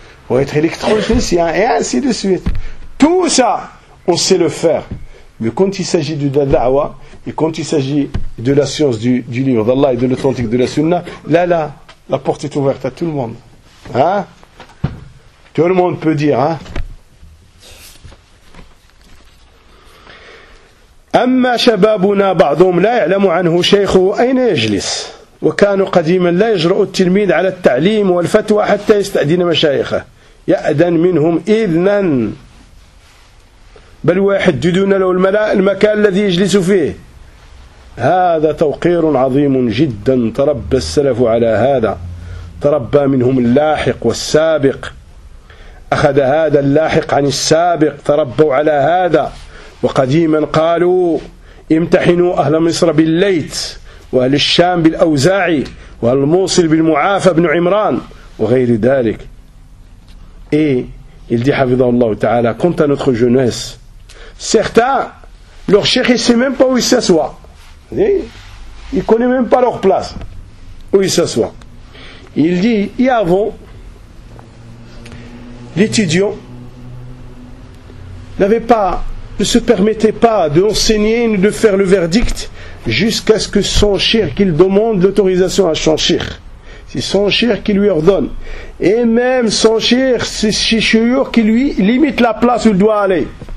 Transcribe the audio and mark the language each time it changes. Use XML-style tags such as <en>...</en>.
<fr>Pour être électronicien, et ainsi de suite. Tout ça, on sait le faire. Mais quand il s'agit de la da'wah, et quand il s'agit de la science du livre d'Allah, et de l'authentique de la sunna, là, la porte est ouverte à tout le monde. Hein? Tout le monde peut dire, hein?</fr> <ar>أما شبابنا بعضهم لا يعلم عنه شيخه أين يجلس وكانوا قديما لا يجرؤ التلميذ على التعليم والفتوى حتى يستأذن مشايخه يأذن منهم إذنا بل ويحددون له المكان الذي يجلس فيه هذا توقير عظيم جدا تربى السلف على هذا تربى منهم اللاحق والسابق أخذ هذا اللاحق عن السابق تربوا على هذا وقديما قالوا امتحنوا أهل مصر بالليت وأهل الشام بالأوزاعي وأهل الموصل بالمعافى بن عمران وغير ذلك</ar> <fr>et il dit</fr> <ar>حفظه الله تعالى</ar> <fr>quant à notre jeunesse, certains, leur cheikh, il ne sait même pas où il s'assoit, il ne connaît même pas leur place où il s'assoit. Il dit: et avant, l'étudiant n'avait pas, ne se permettait pas d'enseigner ni de faire le verdict jusqu'à ce que son cheikh qu'il demande l'autorisation à son cheikh. C'est son cheikh qui lui ordonne. Et même son cheikh, c'est son cheikh qui lui limite la place où il doit aller.</fr>